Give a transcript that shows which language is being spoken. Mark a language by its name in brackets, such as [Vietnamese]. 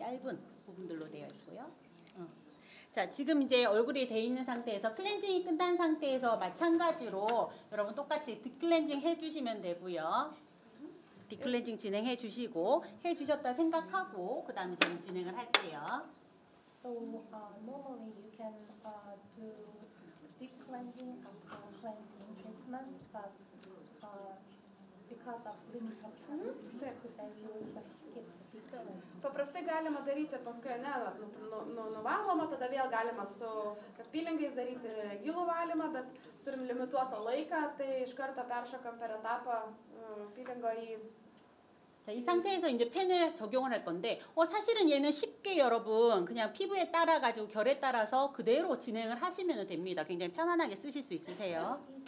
[Korean] 얇은 부분들로 되어 있고요. 자, 지금 이제 얼굴이 돼 있는 상태에서 클렌징이 끝난 상태에서 마찬가지로 여러분 똑같이 딥클렌징 해주시면 되고요. 딥클렌징 진행해 주시고 해주셨다 생각하고 그 다음에 저는 진행을 할게요. [English] So normally you can do deep cleansing and cleansing treatment, but because of limited time, today you will just skip the deep cleansing. [Lithuanian] Paprastai galima daryti paskui, ne, nuvaloma, tada vėl galima su apylingais daryti gilų valymą, bet turim limituotą laiką, tai iš karto peršokam per etapą apylingo į... [Korean] 자, 이 상태에서 이제 펜을 적용을 할 건데, 사실은 얘는 쉽게 여러분 그냥 피부에 따라가지고 결에 따라서 그대로 진행을 하시면 됩니다. 굉장히 편안하게 쓰실 수 있으세요.